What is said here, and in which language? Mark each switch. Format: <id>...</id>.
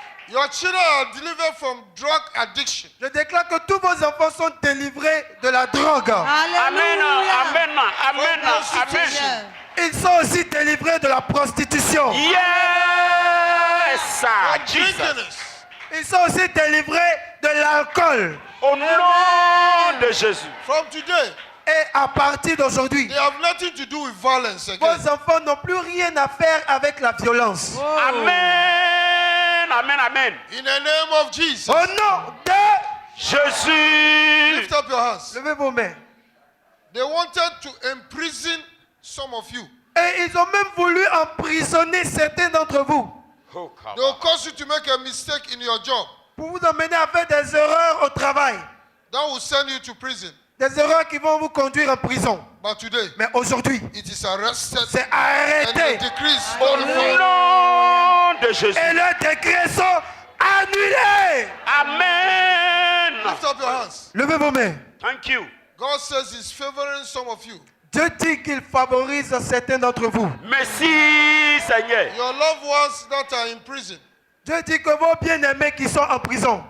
<en>Your children are delivered from drug addiction.</en> <fr>Je déclare que tous vos enfants sont délivrés de la drogue.</fr> <en>Amen.</en> <fr>Alléluia. Amen. Amen. Amen. Seigneur. Ils sont aussi délivrés de la prostitution.</fr> <en>Yes, sir. Jesus. Drunkenness.</en> <fr>Ils sont aussi délivrés de l'alcool. Au nom de Jésus.</fr> <en>From today,</en> <fr>Et à partir d'aujourd'hui,</fr> <en>they have nothing to do with violence again.</en> <fr>vos enfants n'ont plus rien à faire avec la violence.</fr> <en>Amen. Amen. Amen. In the name of Jesus.</en> <fr>Au nom de... Jésus.</fr> <en>Lift up your hands.</en> <fr>Levez vos mains.</fr> <en>They wanted to imprison some of you.</en> <fr>Et ils ont même voulu emprisonner certains d'entre vous</fr> <en>They will cause you to make a mistake in your job.</en> <fr>pour vous emmener à faire des erreurs au travail.</fr> <en>That will send you to prison.</en> <fr>Des erreurs qui vont vous conduire en prison.</fr> <en>But today,</en> <fr>Mais aujourd'hui,</fr> <en>it is arrested</en> <fr>c'est</fr> <en>and the</en> <fr>arrêté.</fr> <en>decree is</en> <fr>Au</fr> <en>nullified.</en> <fr>nom de Jésus. Et les décrets sont annulés. Amen.</fr> <en>Lift up your hands.</en> <fr>Levez vos mains.</fr> <en>Thank you. God says He's favoring some of you.</en> <fr>Dieu dit qu'il favorise certains d'entre vous. Merci, Seigneur.</fr> <en>Your loved ones that are in prison</en> <fr>Dieu dit que vos bien-aimés qui sont en prison,</fr>